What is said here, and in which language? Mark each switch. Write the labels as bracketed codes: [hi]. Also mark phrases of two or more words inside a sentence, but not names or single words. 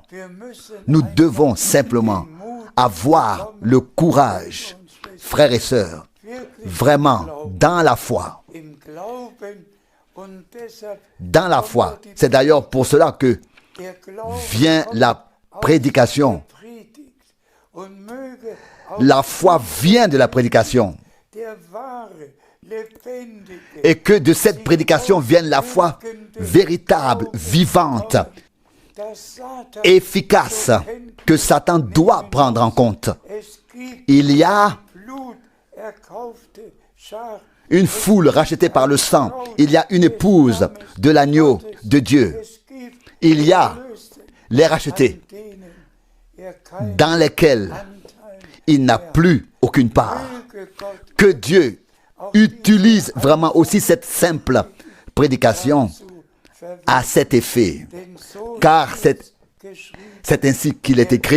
[de] wir müssen [fr] Nous devons simplement avoir le courage, frères et sœurs, vraiment dans la foi. [de] im Glauben und deshalb [fr] Dans la foi. C'est d'ailleurs pour cela que [de] der Glaube [fr] vient la prédication. [de] predigt und möge auch [fr] La foi vient de la prédication. [de] der wahre, lebendige [fr] Et que de cette prédication vienne la foi véritable, vivante, [de] dass Satan [fr] efficace, que Satan doit prendre en compte. [de] es gibt [fr] Il y a [de] Blut erkaufte Schar [fr] une foule rachetée par le sang. Il y a une épouse de l'agneau de Dieu. [de] es gibt [fr] Il y a [de] Erlöste, [fr] les rachetés [de] denen keinen [fr] dans lesquels [de] Anteil [fr] il n'a plus aucune part. [de] möge [fr] que Dieu utilise vraiment aussi cette simple prédication à cet effet. Car c'est ainsi qu'il est écrit.